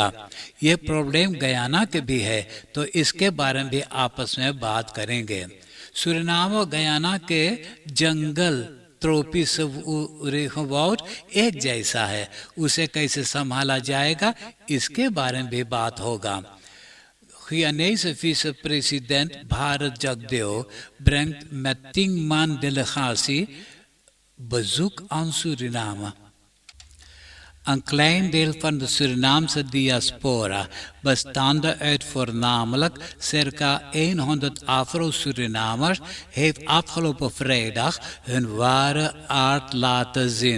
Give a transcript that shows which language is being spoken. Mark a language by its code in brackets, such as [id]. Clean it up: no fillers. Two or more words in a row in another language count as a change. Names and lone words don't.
[hns] ये प्रॉब्लम गयाना के भी है तो इसके बारे में भी आपस में बात करेंगे। सूरीनाम और गयाना के जंगल ट्रोपिस एक जैसा है, उसे कैसे संभाला जाएगा इसके बारे में भी बात होगा। [nl] Ghanese vice-president Bharat Jagdeo brengt met 10 man delegatie bezoek aan Suriname. Een klein deel van de Surinaamse diaspora, bestaande uit voornamelijk circa 100 Afro-Surinamers, heeft afgelopen vrijdag hun ware aard laten zien.